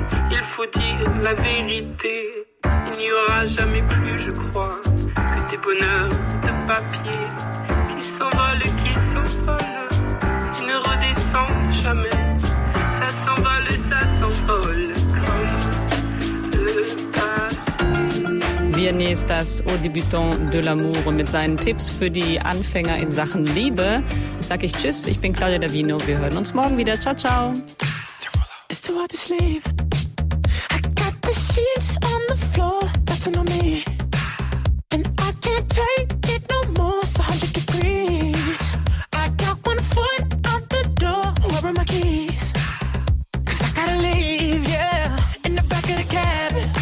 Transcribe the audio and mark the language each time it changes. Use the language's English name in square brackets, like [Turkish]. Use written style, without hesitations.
[French] Il faut dire la vérité, il n'y aura jamais plus, je crois, que tes bonheurs de papier qui s'envolent, ne redescendent jamais. Ça s'envole comme le passé. [German] René ist das Au débutant de l'amour mit seinen Tipps für die Anfänger in Sachen Liebe. Sag ich tschüss, ich bin Claudia Davino, wir hören uns morgen wieder. [Italian] Ciao, ciao. [English] It's too hard to sleep. I got the sheets on the floor, nothing on me. And I can't take it no more, it's 100 degrees. I got one foot out the door, where are my keys? Cause I gotta leave, yeah, in the back of the cab.